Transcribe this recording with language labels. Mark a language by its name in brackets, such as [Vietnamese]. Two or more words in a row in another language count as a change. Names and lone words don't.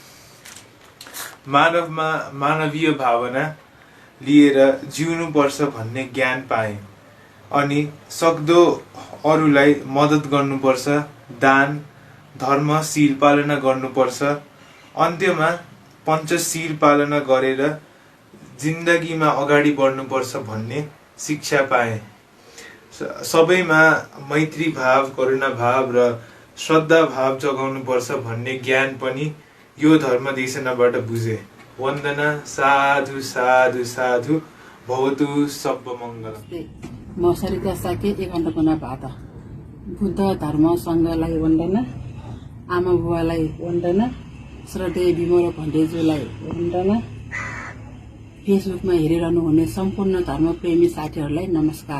[Nepali] मानवीय भावना लिएर जिउनुपर्छ भन्ने ज्ञान पाएँ अनि सक्दो अरूलाई मद्दत गर्नुपर्छ, दान धर्म शील पालना गर्नुपर्छ, अन्त्यमा पञ्चशील पालना गरेर जिन्दगीमा अगाडि बढ्नुपर्छ भन्ने शिक्षा पाएँ। सबैमा मैत्री भाव, करुणा भाव र श्रद्धा भाव जगाउनुपर्छ भन्ने ज्ञान पनि यो धर्म देशनाबाट बुझे। वन्दना। [Pali] साधु साधु साधु भवतु सब मङ्गलम्। [Nepali] म सरिता साके एकान्तपना भाटा। बुद्ध धर्म सङ्घलाई वन्दना, आमा बुवालाई वन्दना, श्रद्धेय बिमल भण्डेज्यूलाई वन्दना, फेसबुकमा हेरिरहनु हुने सम्पूर्ण धर्मप्रेमी साथीहरूलाई नमस्कार।